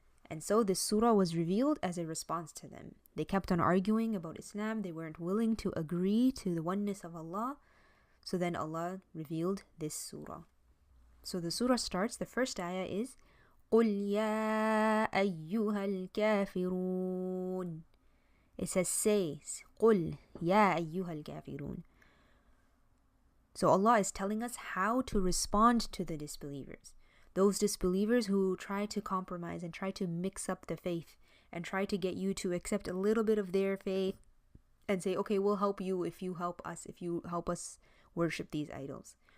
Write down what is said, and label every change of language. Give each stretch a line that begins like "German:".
English: And so this surah was revealed as a response to them. They kept on arguing about Islam. They weren't willing to agree to the oneness of Allah. So then Allah revealed this surah. So the surah starts, the first ayah is
Arabic: قُلْ يَا أَيُّهَا الْكَافِرُونَ.
English: It says, say,
Arabic: قُلْ يَا أَيُّهَا الْكَافِرُونَ.
English: So Allah is telling us how to respond to the disbelievers. Those disbelievers who try to compromise and try to mix up the faith and try to get you to accept a little bit of their faith and say, okay, we'll help you if you help us worship these idols.